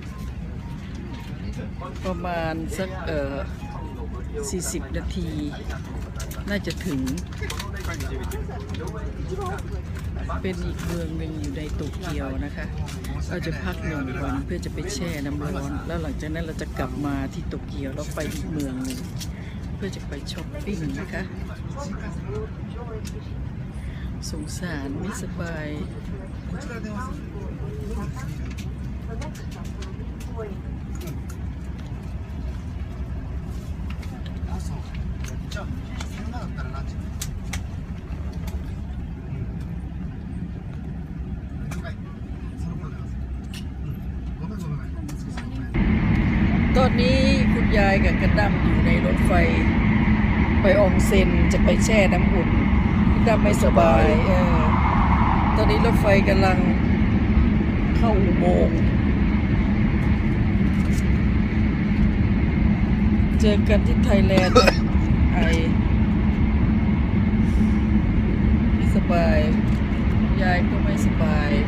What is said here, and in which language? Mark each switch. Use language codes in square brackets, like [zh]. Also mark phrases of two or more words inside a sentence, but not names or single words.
[th] ประมาณสัก40 นาทีน่าจะถึงเป็นอีกเมืองหนึ่งอยู่ในโตเกียวนะคะเราจะพัก1 วันเพื่อจะไปแช่น้ำร้อนแล้วหลังจากนั้นเราจะกลับมาที่โตเกียวแล้วไปอีกเมืองหนึ่งเพื่อจะไปช้อปปิ้งนะคะสงสารไม่สบาย [ja] あ、そう。じゃあ、そんなだったら何時？はい。その頃でます。ごめんごめん。 [th] ตอนนี้คุณยายกับกระดั้มอยู่ในรถไฟ ไปอองเซ็นจะไปแช่น้ำอุ่นกระดั้มไม่สบายตอนนี้รถไฟกำลังเข้าอุโมงค์ เจอกันที่ไทยแลนด์ ไอไม่สบายยายก็ไม่สบาย